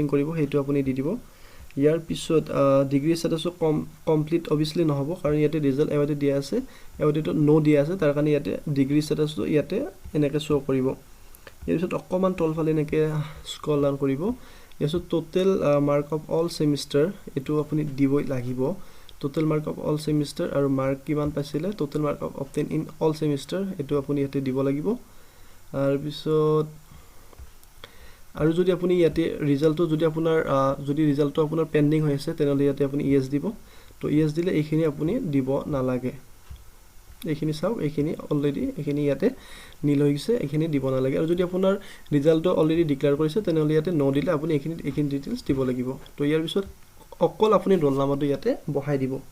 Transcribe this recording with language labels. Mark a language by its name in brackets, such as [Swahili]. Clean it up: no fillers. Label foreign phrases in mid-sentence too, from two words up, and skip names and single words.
[Assamese] কৰিব হেটো আপুনি দি দিব ইয়াৰ পিছত ডিগ্ৰী ষ্টেটাসটো কমপ্লিট অবিয়াসলি নহব কাৰণ ইয়াতে [English] result awaited [Assamese] দিয়া আছে এৱাইটেডটো নো দিয়া আছে তাৰ কাৰণে ইয়াতে ডিগ্ৰী ষ্টেটাসটো ইয়াতে এনেকে শো কৰিব ইয়াৰ পিছত অকমান তলফালে এনেকে [English] scroll down [Assamese] কৰিব ইয়াৰ পিছত [English] total mark of all semester [Assamese] এটো আপুনি দিবই লাগিব [English] total mark of all semester [Assamese] আৰু mark কিমান পাইছিলে [English] total mark of obtained in all semester [Assamese] এটো আপুনি ইয়াতে দিব লাগিব আৰু পিছত আৰু যদি আপুনি ইয়াতে ৰিজাল্টটো যদি আপোনাৰ যদি ৰিজাল্টটো আপোনাৰ পেন্ডিং হৈ আছে তেনলে ইয়াতে আপুনি yes দিব তো yes দিলে এইখিনি আপুনি দিব নালাগে এইখিনি চাও এইখিনি অলৰেডি এইখিনি ইয়াতে নীল হৈ গৈছে এইখিনি দিব নালাগে আৰু যদি আপোনাৰ ৰিজাল্টটো অলৰেডি ডিক্লেয়াৰ কৰিছে তেনলে ইয়াতে নো দিলে আপুনি এইখিনি ডিটেইলছ দিব লাগিব তো ইয়াৰ পিছত অকল আপুনি ৰোল নাম্বাৰটো ইয়াতে বহাই দিব